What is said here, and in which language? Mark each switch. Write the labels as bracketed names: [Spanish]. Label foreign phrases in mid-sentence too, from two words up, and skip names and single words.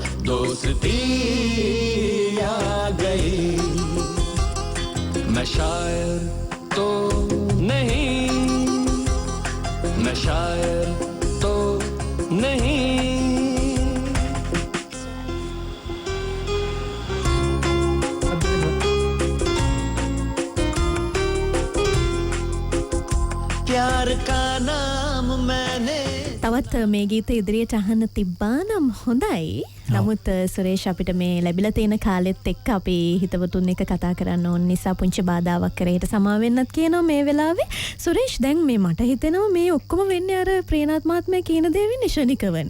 [Hindi] दोस्ती आ गई मैं शायर तो नहीं मैं शायर तो नहीं प्यार का नाम मैंने [Sinhala] තවත් මේ ගීත ඉදිරියට අහන්න තිබ්බා නම් හොඳයි. නමුත් සුරේෂ් අපිට මේ ලැබිලා තියෙන කාලෙත් එක්ක අපි හිතවතුන් එක කතා කරන්න ඕන නිසා පුංචි බාධාවක් කරේට සමා වෙන්නත් කියනවා මේ වෙලාවේ. සුරේෂ් දැන් මේ මට හිතෙනවා මේ ඔක්කොම වෙන්නේ අර ප්‍රේනාත් මහත්මයා කියන දේ වෙන්නේ ශනිකවනේ.